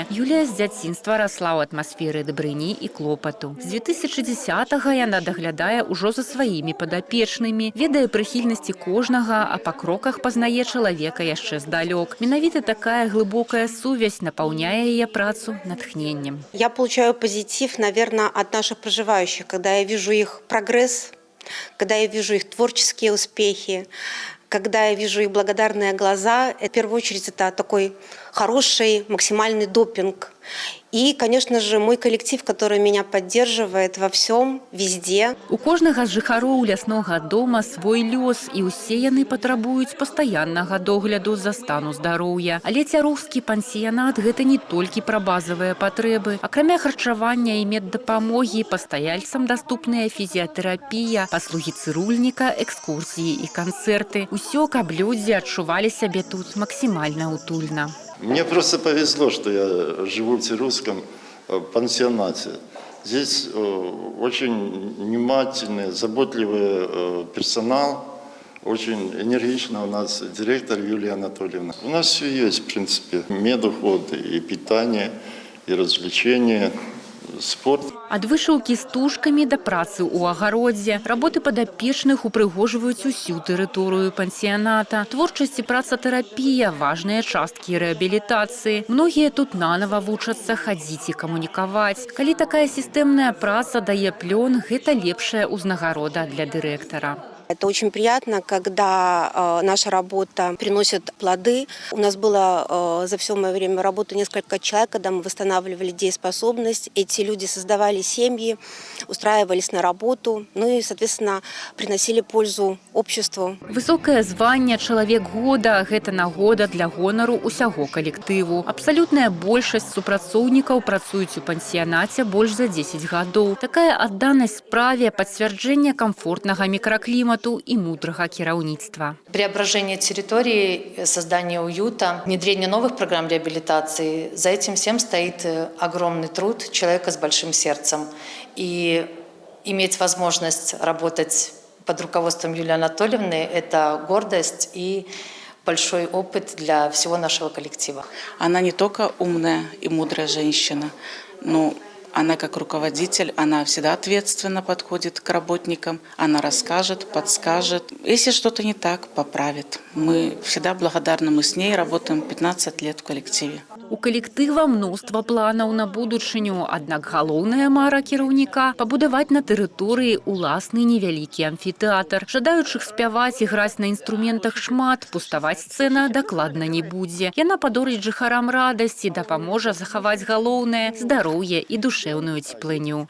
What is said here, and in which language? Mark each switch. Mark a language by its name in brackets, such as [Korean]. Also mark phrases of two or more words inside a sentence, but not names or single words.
[Belarusian] Юлія з дзяцінства расла ў атмасферы дабрыні і клопату. З 2010-го яна даглядае ўжо за сваімі падапечнымі, ведае прыхільнасці кожнага, а па кроках пазнае чалавека яшчэ здалёк. Менавіта такая глыбокая сувязь напаўняе яе працу натхненнем. [Russian] Я получаю позитив, наверное, от наших проживающих, когда я вижу их прогресс, когда я вижу их творческие успехи, когда я вижу их благодарные глаза. В первую очередь это такой хороший максимальный допинг. И, конечно же, мой коллектив, который меня поддерживает во всем, везде. [Belarusian] У кожнага з жыхароў ляснога дома свой лёс, і ўсе яны патрабуюць пастаяннага догляду за стану здароўя. Але цяроўскі пансіянат – гэта не толькі пра базавыя патрэбы. Акрамя харчавання і меддапамогі пастаяльцам даступная фізіятэрапія, паслугі цырульніка, экскурсіі і канцэрты. Усё, каб людзі адчувалі сябе тут максімальна утульна. [Russian] Мне просто повезло, что я живу в Цирульском пансионате. Здесь очень внимательный, заботливый персонал, очень энергично у нас директор Юлия Анатольевна. У нас все есть, в принципе, медуход, и питание, и развлечения, спорт. [Belarusian] Ад вышыўкі стужкамі да працы ў агародзе. Работы падапечных упрыгожваюць усю тэрыторыю пансіяната. Творчасць і працатэрапія – важныя часткі рэабілітацыі. Многія тут нанава вучацца хадзіць і камунікаваць. Калі такая сістэмная праца дае плён, гэта лепшая ўзнагарода для дырэктара. [Russian] Это очень приятно, когда наша работа приносит плоды. У нас было за все мое время работы несколько человек, когда мы восстанавливали дееспособность. Эти люди создавали семьи, устраивались на работу, ну и, соответственно, приносили пользу обществу. [Belarusian] Высокае званне «Чалавек года» – гэта нагода для гонару ўсяго калектыву. Абсалютная большасць супрацоўнікаў працуюць у пансіянаце больш за 10 гадоў. Такая адданасць справе – пацвярджэнне камфортнага мікраклімату [Russian] и мудрого [Belarusian] кіраўніцтва. [Russian] Преображение территории, создание уюта, внедрение новых программ реабилитации – за этим всем стоит огромный труд человека с большим сердцем. И иметь возможность работать под руководством Юлии Анатольевны – это гордость и большой опыт для всего нашего коллектива. Она не только умная и мудрая женщина, но она как руководитель, она всегда ответственно подходит к работникам, она расскажет, подскажет. Если что-то не так, поправит. Мы всегда благодарны, мы с ней работаем 15 лет в коллективе. [Belarusian] У калектыва мноства планаў на будучыню, аднак галоўная мара кіраўніка – пабудаваць на тэрыторыі уласны невялікі амфітэатр. Жадаючых спяваць і граць на інструментах шмат, пуставаць сцэна дакладна не будзе. Яна падорыць жыхарам радасць і дапаможа захаваць галоўнае – здароўе і душэўную цеплыню.